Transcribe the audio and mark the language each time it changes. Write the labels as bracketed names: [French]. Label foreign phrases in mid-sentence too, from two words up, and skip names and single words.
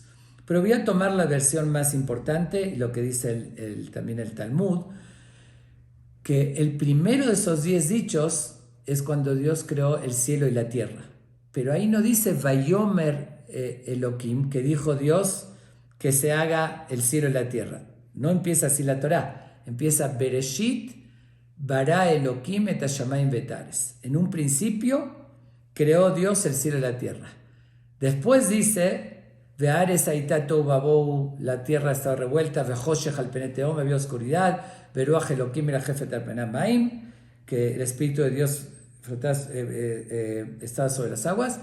[Spanish] Pero voy a tomar la versión más importante y lo que dice también el Talmud, que el primero de esos 10 dichos es cuando Dios creó el cielo y la tierra. Pero ahí no dice [Hebrew] ויאמר אלהים, [Spanish] que dijo Dios que se haga el cielo y la tierra. No empieza así la Torá. Empieza [Hebrew] בראשית ברא אלהים את השמים והארץ. [Spanish] En un principio creó Dios el cielo y la tierra. Después dice [Hebrew] והארץ היתה תהו ובהו, [Spanish] la tierra estaba revuelta, [Hebrew] וחשך על פני תהום, [Spanish] había oscuridad, [Hebrew] ורוח אלהים מרחפת על פני המים, [Spanish] que el Espíritu de Dios estaba sobre las aguas.